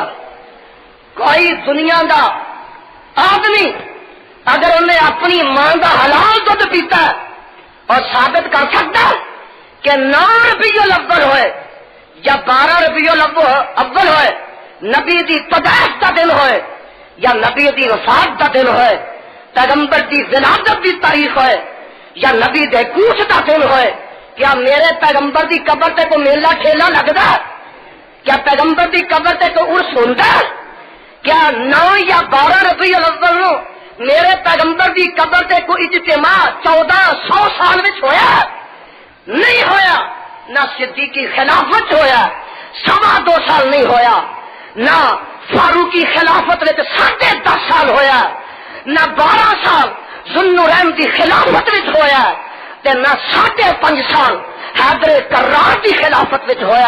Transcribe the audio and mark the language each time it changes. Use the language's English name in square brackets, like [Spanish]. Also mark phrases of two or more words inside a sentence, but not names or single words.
[Punjabi] کوئی دنیا دا آدمی اگر انہیں اپنی ماں دا حلال دودھ پیتا ہے [Urdu] اور ثابت کر سکتا ہے کہ [Punjabi] 9 ربیع الاول ہوئے یا 12 ربیع الاول ہوئے، نبی دی پیدائش دا دن ہوئے یا نبی دی وفات دا دن ہوئے، پیغمبر دی ولادت دی تاریخ ہوئے یا نبی دے کوچ دا دن ہوئے، کیا میرے پیغمبر دی قبر تے کوئی میلہ ٹھیلا لگدا ہے؟ کیا پیغمبر دی قبر تے کوئی عرس ہوندا ہے؟ کیا 9 یا 12 ربیع الاول نو میرے پیغمبر دی قبر تے کوئی اجتماع 1400 سال وچ ہویا؟ نہیں ہویا۔ نہ صدیقی خلافت ہویا 2.25 سال نہیں ہویا، نہ فاروقی خلافت وچ 10.5 سال ہویا، نہ 12 سال ذوالنورین دی خلافت وچ ہویا، تے نہ 5.5 سال حیدر کرار دی خلافت وچ ہویا۔